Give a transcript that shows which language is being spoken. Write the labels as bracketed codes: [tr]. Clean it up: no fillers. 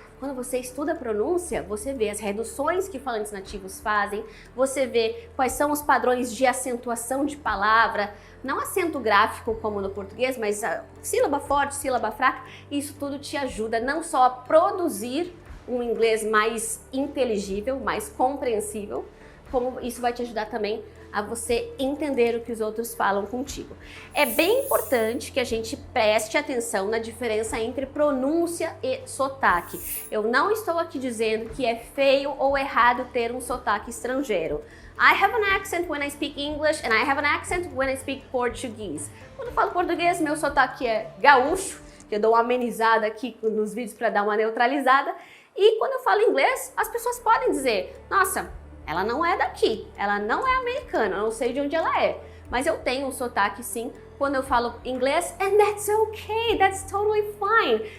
[pt] Quando você estuda pronúncia, você vê as reduções que falantes nativos fazem, você vê quais são os padrões de acentuação de palavra, não acento gráfico como no português, mas a sílaba forte, sílaba fraca, isso tudo te ajuda não só a produzir um inglês mais inteligível, mais compreensível, como isso vai te ajudar também a você entender o que os outros falam contigo. É bem importante que a gente preste atenção na diferença entre pronúncia e sotaque. Eu não estou aqui dizendo que é feio ou errado ter um sotaque estrangeiro. [en] I have an accent when I speak English and I have an accent when I speak Portuguese. [pt] Quando eu falo português, meu sotaque é gaúcho, que eu dou uma amenizada aqui nos vídeos para dar uma neutralizada. E quando eu falo inglês, as pessoas podem dizer, nossa, ela não é daqui, ela não é americana, eu não sei de onde ela é. Mas eu tenho um sotaque sim quando eu falo inglês, [en] and that's okay, that's totally fine.